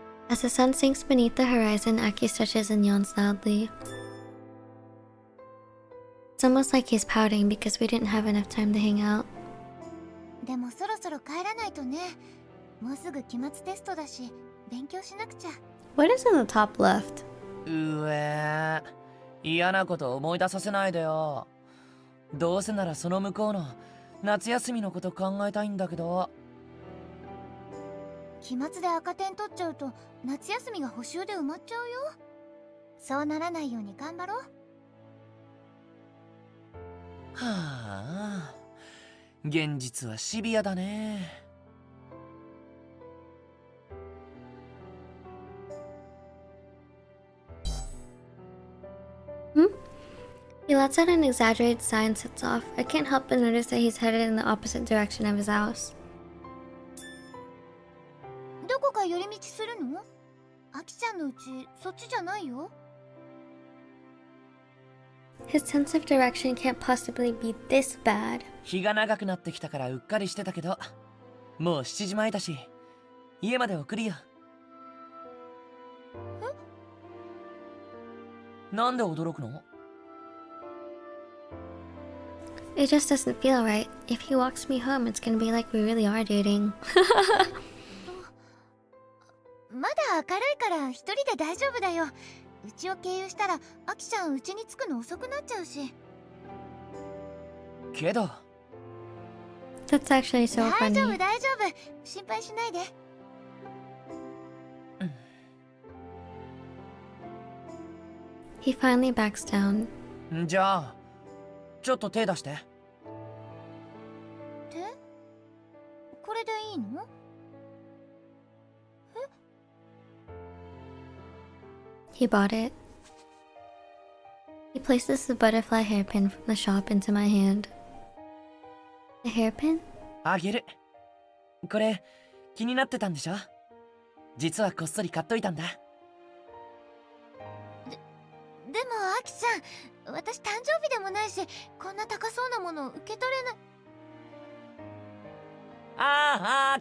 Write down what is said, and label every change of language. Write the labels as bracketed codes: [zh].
[en] As the sun sinks beneath the horizon, Aki stretches and yawns loudly. It's almost like he's pouting because we didn't have enough time to hang out. [ja] でもそろそろ帰らないとね。もうすぐ期末テストだし、勉強しなくちゃ。 [en] What is in the top left? [ja] うえ、嫌なこと思い出させないでよ。どうせならその向こうの夏休みのこと考えたいんだけど。期末で赤点取っちゃうと夏休みが補習で埋まっちゃうよ。そうならないように頑張ろう。はあ、現実はシビアだね。 [en] He lets out an exaggerated sigh and sets off. I can't help but notice that he's headed in the opposite direction of his house. [ja] どこか寄り道するの？アキちゃんのうちそっちじゃないよ。 [en] His sense of direction can't possibly be this bad. [ja] 日が長くなってきたからうっかりしてたけど、もう7時前だし、家まで送るよ。なんで驚くの？ [en] It just doesn't feel right. If he walks me home, it's gonna be like we really are dating. [ja] まだ明るいから一人で大丈夫だよ。うちを経由したらアキちゃんうちに着くの遅くなっちゃうし。けど [en] That's actually so [ja] 大丈 [en] funny. [ja] 夫大丈夫。心配しないで。 [en] He finally backs down. [ja] じゃあちょっと手出して。手？これでいいの [en] He bought it. He places the butterfly hairpin from the shop into my hand. The hairpin? [ja] あげる。これ気になってたんでしょ？実はこっそり買っといたんだ。でもアキちゃん、私誕生日でもないし、こんな高そうなもの受け取れない。